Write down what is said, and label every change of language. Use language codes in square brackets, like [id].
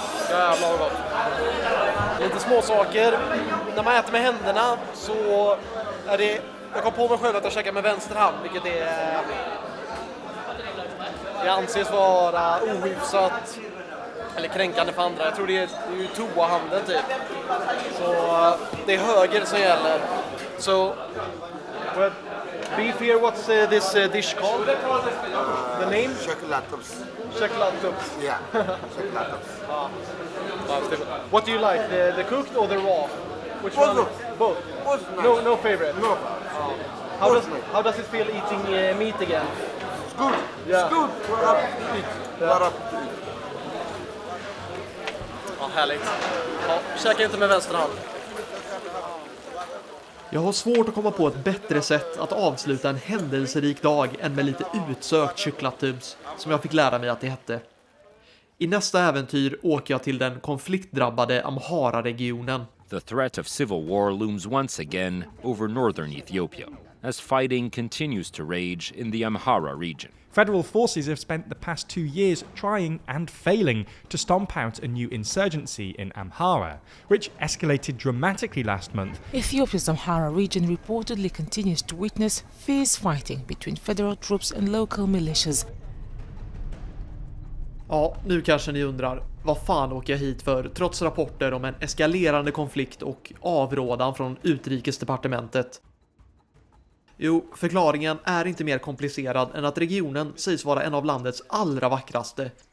[sv] Jävlar vad gott. Lite små saker. När man äter med händerna så är det... Jag kom på mig själv att jag käkar med vänster hand, vilket är... Det anses vara ohyfsat eller kränkande för andra. Jag tror det är ju toahanden typ. Så det är höger som gäller. [en] So, beef here, what's this dish called? The name? Chocolatos. Chocolatos. Yeah, chocolatos. What do you like, the cooked or the raw? Which Both. one? Both. Both nice. No favorite. No. How does it feel eating meat again? It's good. Yeah. It's good. We're up to eat. We're up to eat. [sv] Ja, härligt. Ja, käka inte med vänster hand. Jag har svårt att komma på ett bättre sätt att avsluta en händelserik dag än med lite utsökt kycklatubs, som jag fick lära mig att det hette. I nästa äventyr åker jag till den konfliktdrabbade Amhara-regionen. [en] The threat of civil war looms once again over northern Ethiopia, as fighting continues to rage in the Amhara region. Federal forces have spent the past 2 years trying and failing to stomp out a new insurgency in Amhara, which escalated dramatically last month. Ethiopia's Amhara region reportedly continues to witness fierce fighting between federal troops and local militias. [sv] Ja, nu kanske ni undrar, vad fan åker jag hit för trots rapporter om en eskalerande konflikt och avrådan från utrikesdepartementet? Jo, förklaringen är inte mer komplicerad än att regionen sägs vara en av landets allra vackraste.